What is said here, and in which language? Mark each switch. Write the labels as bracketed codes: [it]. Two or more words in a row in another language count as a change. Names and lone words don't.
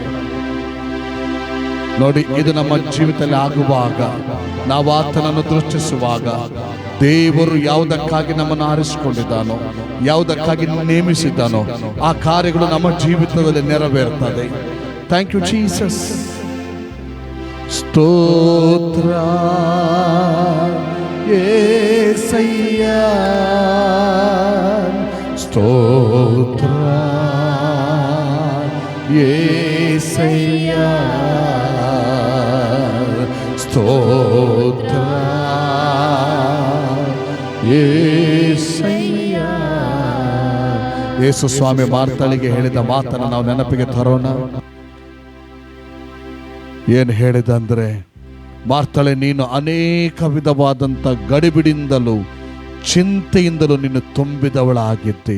[kn] ನೋಡಿ, ಇದು ನಮ್ಮ ಜೀವಿತದಲ್ಲಿ ಆಗುವಾಗ, ನಾವು ಆತನನ್ನು ದೃಷ್ಟಿಸುವಾಗ, ದೇವರು ಯಾವುದಕ್ಕಾಗಿ ನಮ್ಮನ್ನು ಆರಿಸಿಕೊಂಡಿದ್ದಾನೋ, ಯಾವುದಕ್ಕಾಗಿ ನೇಮಿಸಿದ್ದಾನೋ ಆ ಕಾರ್ಯಗಳು ನಮ್ಮ ಜೀವಿತದಲ್ಲಿ ನೆರವೇರ್ತದೆ. [en] Thank you Jesus. [te] ಸ್ತೋತ್ರ యేసయ్య, స్తోత్ర యేసయ్య, స్తోత్ర యేసయ్ಯ. [kn] ಯೇಸು ಸ್ವಾಮಿ ಮಾರ್ತಳಿಗೆ ಹೇಳಿದ ಮಾತನ್ನು ನಾವು ನೆನಪಿಗೆ ತರೋಣ. ಏನು ಹೇಳಿದ ಅಂದರೆ, ಮಾರ್ತಳೆ, ನೀನು ಅನೇಕ ವಿಧವಾದಂಥ ಗಡಿಬಿಡಿಯಿಂದಲೂ ಚಿಂತೆಯಿಂದಲೂ ನೀನು ತುಂಬಿದವಳಾಗಿದ್ದಿ.